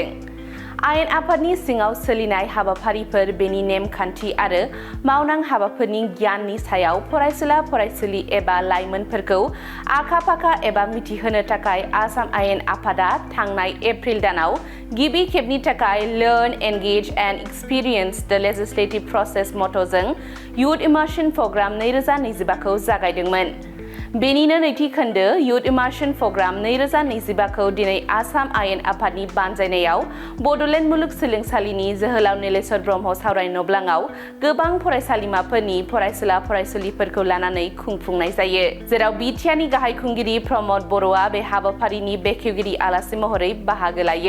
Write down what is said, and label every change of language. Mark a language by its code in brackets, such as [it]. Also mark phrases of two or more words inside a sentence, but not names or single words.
[brx] आयेन आफादनि सिङाव सोलिनाय हाबाफारिफोर बेनि नेमखान्थि आरो मावनां हाबाफोरनि गियाननि सायाव फरायसुला फरायसुलि एबा लाइमोनफोरखौ आखा-फाखा एबा मिथिहोनो थाखाय आसाम आयेन आफादा थांनाय एप्रिल दानाव गिबि खेबनि थाखाय लर्न एंगेज एंड एक्सपीरियंस द लेजिस्लेटिव प्रसेस मट'जों युथ इमार्शन प्रग्राम 2025 खौ जागायदोंमोन। बेनिनो नैथि खोन्दो युथ इमार्शन प्रग्राम 2025 खौ दिनै आसाम आयेन आफादनि बानजायनायाव बड'लेण्ड मुलुगसोलोंसालिनि जोहोलाव नीलेश्वर ब्रह्म सावरायनो नब्लाङाव गोबां फरायसालिमाफोरनि फरायसुला फरायसुलिफोरखौ लानानै खुंफुंनाय जायो, जेराव बिटिआरनि गाहाय खुंगिरि रमद बर'आ बे हाबाफारिनि बेखेवगिरि आलासि महरै बाहागो लायो।